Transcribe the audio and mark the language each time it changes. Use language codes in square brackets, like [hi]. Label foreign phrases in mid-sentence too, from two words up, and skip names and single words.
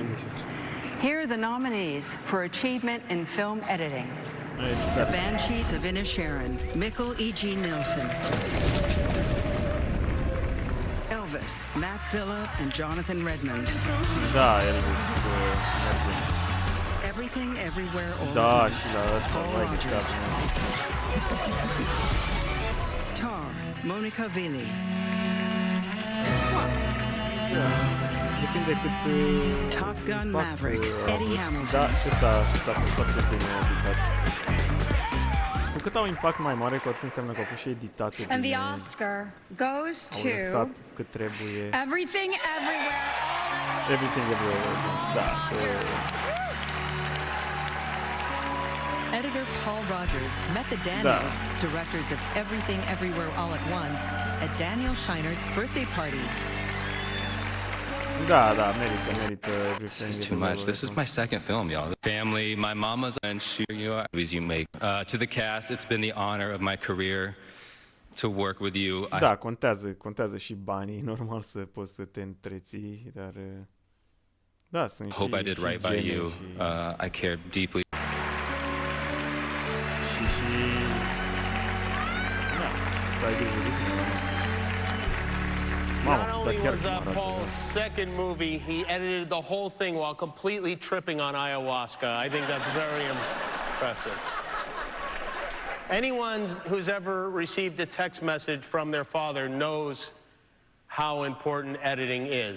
[en] Here are the nominees for achievement in film editing. The Banshees of Inisherin, Mikkel E.G. Nielsen. Elvis, Matt Villa and Jonathan Redmond. [ro] Da, Elvis merge. Everything, Everywhere, All Da, at Once. și la ăsta, Paul mai Rogers. dictat. Tar, Monica Vili. Da, depinde cât... Top Gun Maverick, Eddie Hamilton. Da, și ăsta a fost foarte bine editat. Cu cât au impact mai mare, cu atât înseamnă că au fost și editate bine. [en] And the Oscar goes [ro] Au to lăsat cât trebuie. Everything, Everywhere, Everything, Everywhere. Da, [en] Editor Paul Rogers met the Daniels, directors of Everything Everywhere All at Once, at Daniel Scheinert's birthday party. [ro] Da, merită Everything. [en] This is too much. This is my second film, y'all. Family, my mama's, and movies you make. To the cast, it's been the honor of my career to work with you. [ro] Da, contează și banii, normal să poți să te întreții, dar da, sunt și [en] hope I did right by you. I care deeply. [ro] Da, să ai grijă de tine. [en] Not only was that Paul's second movie, he edited the whole thing while completely tripping on ayahuasca. I think that's very impressive. Anyone who's ever received a text message from their father knows how important editing is.